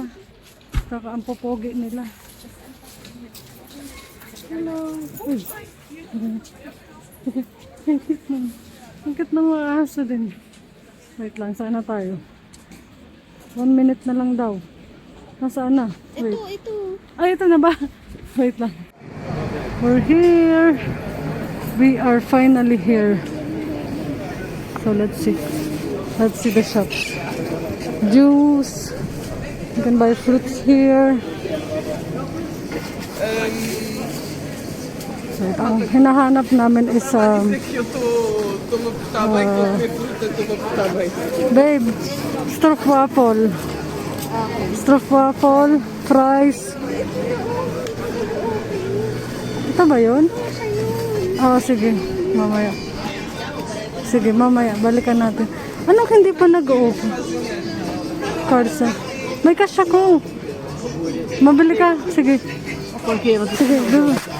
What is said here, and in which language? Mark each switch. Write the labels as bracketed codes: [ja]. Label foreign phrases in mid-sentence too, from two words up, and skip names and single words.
[tl] Tsaka ang popogi nila. Hello. Uy. Ang cute ng mga aso din. Wait lang, sana tayo. 1 minute na lang daw. Nasaan na? Wait. Ito. Ay, ito na ba? Wait lang. [en] We're here. We are finally here. So let's see. Let's see the shops. Juice. You can buy fruits here. So, [tl] ang hinahanap namin is babe, stroopwafel. Stroopwafel, fries. Ito ba yun? Oo, sige. Mamaya. Sige, mamaya. Balikan natin. Anong hindi pa nag-open? Carsa. May cash ako. Mabili ka. Sige. Sige, go.